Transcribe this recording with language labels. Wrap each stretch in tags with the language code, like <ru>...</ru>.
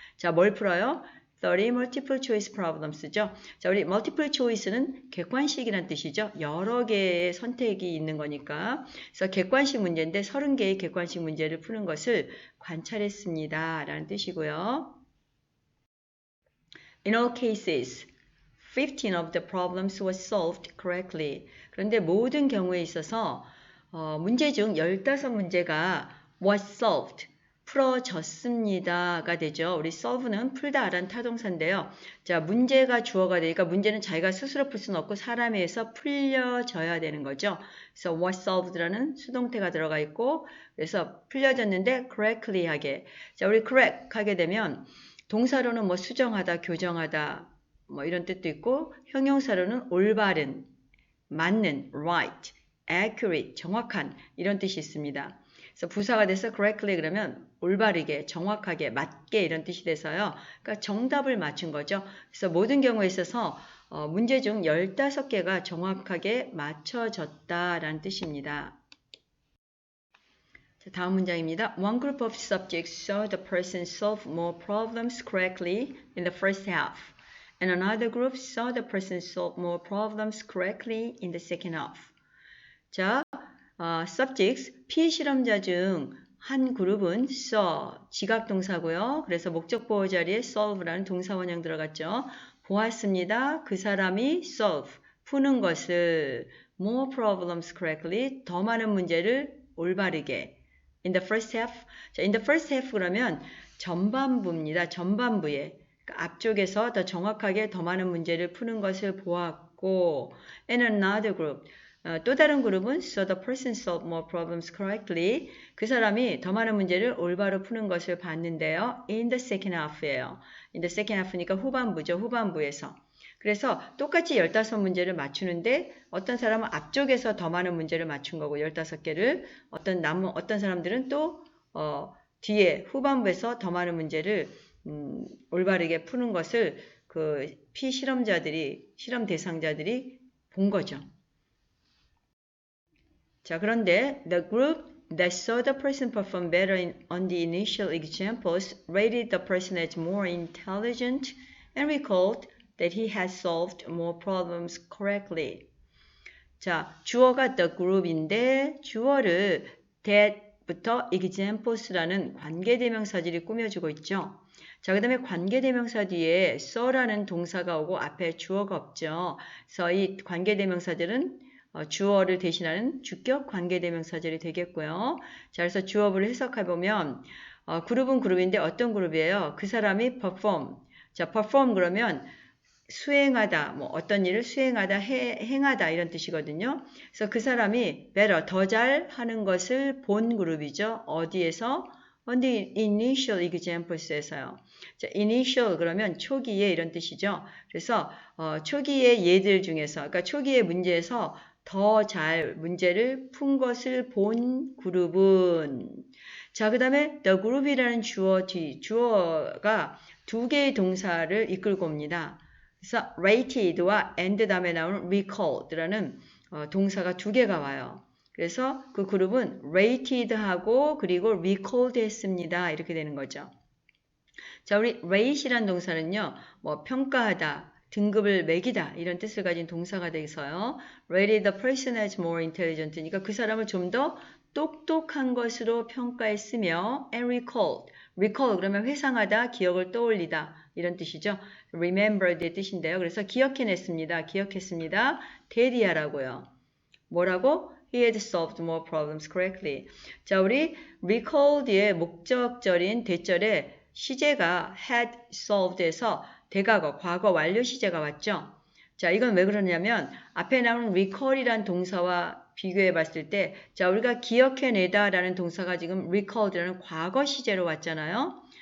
<ko>자, 뭘 풀어요?</ko> <en>30 multiple choice problems죠.</en> <ko>자, 우리 multiple choice는 객관식이란 뜻이죠. 여러 개의 선택이 있는 거니까. 그래서 객관식 문제인데 30개의 객관식 문제를 푸는 것을 관찰했습니다. 라는 뜻이고요.</ko> <en>In all cases, 15 of the problems were solved correctly.</en> <ko>그런데 모든 경우에 있어서 문제 중 15문제가</ko> <en>was solved,</en> <ko>풀어졌습니다가 되죠. 우리 solve는 풀다라는 타동사인데요. 자, 문제가 주어가 되니까 문제는 자기가 스스로 풀 수는 없고 사람에 의해서 풀려져야 되는 거죠. 그래서</ko> <en>was solved</en> <ko>라는 수동태가 들어가 있고 그래서 풀려졌는데 correctly 하게. 자, 우리 correct 하게 되면 동사로는 뭐 수정하다, 교정하다 뭐 이런 뜻도 있고 형용사로는 올바른, 맞는, right, accurate, 정확한 이런 뜻이 있습니다. 그래서 부사가 돼서 correctly 그러면 올바르게, 정확하게, 맞게 이런 뜻이 돼서요. 그러니까 정답을 맞춘 거죠. 그래서 모든 경우에 있어서 문제 중 15개가 정확하게 맞춰졌다라는 뜻입니다. 자, 다음 문장입니다.</ko> <en>One group of subjects saw the person solve more problems correctly in the first half, and another group saw the person solve more problems correctly in the second half.</en> <ko>자, subjects, 피실험자 중 한 그룹은 saw, 지각동사고요. 그래서 목적보호 자리에 solve라는 동사 원형 들어갔죠. 보았습니다. 그 사람이</ko> <en>solve,</en> <ko>푸는 것을</ko> <en>more problems correctly,</en> <ko>더 많은 문제를 올바르게</ko> <en>in the first half.</en> <ko>자, in the first half 그러면 전반부입니다. 전반부에. 그러니까 앞쪽에서 더 정확하게 더 많은 문제를 푸는 것을 보았고</ko> <en>and another group.</en> <ko>또 다른 그룹은</ko> <en>so the person solved more problems correctly.</en> <ko>그 사람이 더 많은 문제를 올바로 푸는 것을 봤는데요.</ko> <en>in the second half예요. in the second half니까</en> <ko>후반부죠. 후반부에서. 그래서 똑같이 15문제를 맞추는데 어떤 사람은 앞쪽에서 더 많은 문제를 맞춘 거고 15개를 어떤 사람들은 또 뒤에 후반부에서 더 많은 문제를 올바르게 푸는 것을 그 피실험자들이 실험 대상자들이 본 거죠. 자, 그런데</ko> <en>the group that saw the person perform better on the initial examples rated the person as more intelligent and recalled that he has solved more problems correctly.</en> <ko>자, 주어가 the group인데 주어를 that부터 examples라는 관계대명사들이 꾸며주고 있죠. 자, 그 다음에 관계대명사 뒤에 saw라는 동사가 오고 앞에 주어가 없죠. 그래서 이 관계대명사들은 주어를 대신하는 주격 관계대명사들이 되겠고요. 자, 그래서 주어를 해석해보면 그룹은 그룹인데 어떤 그룹이에요? 그 사람이 perform. 자, perform 그러면 수행하다, 뭐 어떤 일을 수행하다, 행하다 이런 뜻이거든요. 그래서 그 사람이 better, 더 잘 하는 것을 본 그룹이죠. 어디에서?</ko> <en>On the initial examples에서요.</en> <ko>자, initial 그러면 초기에 이런 뜻이죠. 그래서 초기의 예들 중에서, 그러니까 초기의 문제에서 더 잘 문제를 푼 것을 본 그룹은 자, 그 다음에 the group이라는 주어가 두 개의 동사를 이끌고 옵니다. 그래서 rated와 and 다음에 나오는 recalled라는 동사가 두 개가 와요. 그래서 그 그룹은</ko> <en>rated</en> <ko>하고 그리고 recalled 했습니다. 이렇게 되는 거죠. 자, 우리 rate이란 동사는요, 뭐 평가하다, 등급을 매기다 이런 뜻을 가진 동사가 돼서요.</ko> <en>rated the person as more intelligent.</en> <ko>그러니까 그 사람을 좀 더 똑똑한 것으로 평가했으며 and recall 그러면 회상하다, 기억을 떠올리다 이런 뜻이죠. remember의 뜻인데요. 그래서 기억해냈습니다. 기억했습니다. 대리하라고요. 뭐라고?</ko> <en>He had solved more problems correctly.</en> <ko>자, 우리 recall 뒤에 목적절인 대절에 시제가 had solved에서 대과거, 과거 완료 시제가 왔죠. 자, 이건 왜 그러냐면 앞에 나오는 recall이란 동사와 비교해 봤을 때, 자, 우리가 기억해내다 라는 동사가 지금 recalled라는 과거 시제로 왔잖아요.</ko>